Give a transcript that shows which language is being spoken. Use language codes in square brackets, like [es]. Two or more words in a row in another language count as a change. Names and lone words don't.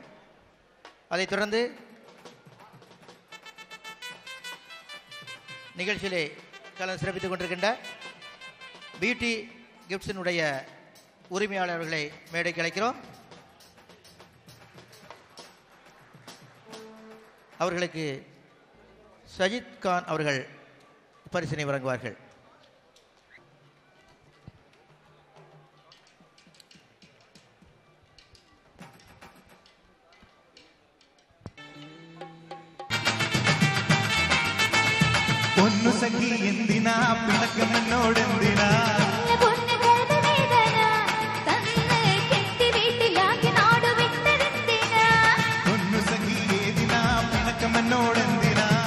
[ta] அதைத் தொடர்ந்து நிகழ்ச்சியிலே கலந்து சிறப்பித்துக் கொண்டிருக்கின்ற பியூட்டி கிஃப்ட்ஸினுடைய உரிமையாளர்களை மேடைக்கு அழைக்கிறோம். அவர்களுக்கு சஜித் கான் அவர்கள் பரிசினை வழங்குவார்கள். [ml] പൊന്നു സഖി എന്തിനാ പിണക്കം എന്നോടെന്തിനാ പൊന്നു സഖി ഏതിനാ പിണക്കം എന്നോടെന്തിനാ